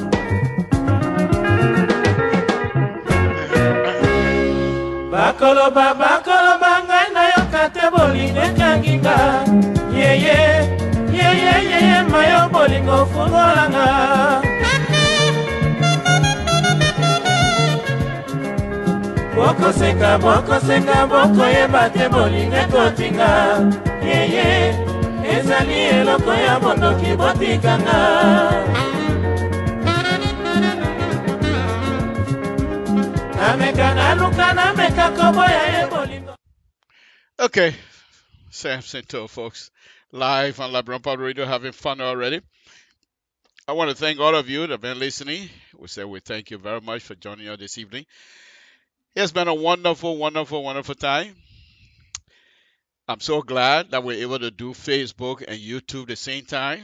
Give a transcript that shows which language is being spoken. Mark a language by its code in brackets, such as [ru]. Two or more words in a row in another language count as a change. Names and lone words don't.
[ln] bakoloba ngai na yo kate bolingo ekanginga yeye mayo bolingo fungolanga bokoseka bokoyeba te bolingo ekotinga yeye ezali eloko ya bondoki botikanga [en] Okay, Samson Toe, folks, live on LIBERIA Public Radio, having fun already. I want to thank all of you that have been listening. We thank you very much for joining us this evening. It's been a wonderful time. I'm so glad that we're able to do Facebook and YouTube at the same time.